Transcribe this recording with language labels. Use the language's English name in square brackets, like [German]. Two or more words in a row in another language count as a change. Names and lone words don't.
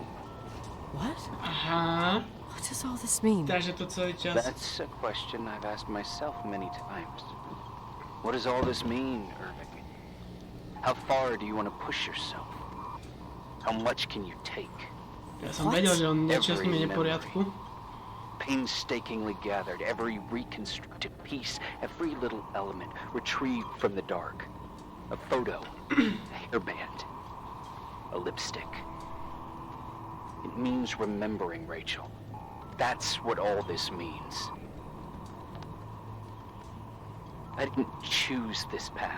[English] What? Aha. What does all this mean? [Slovak] Takže to celý čas. [English] That's a question I've asked myself many times. What does all this mean, Irving? How far do you want to push yourself? How much can you take? [Slovak] Ja som vedel, že on niečo s ním je v poriadku. [English] Painstakingly gathered, every reconstructed piece, every little element retrieved from the dark. A photo, a hairband, a lipstick. It means remembering, Rachel. That's what all this means. I didn't choose this path.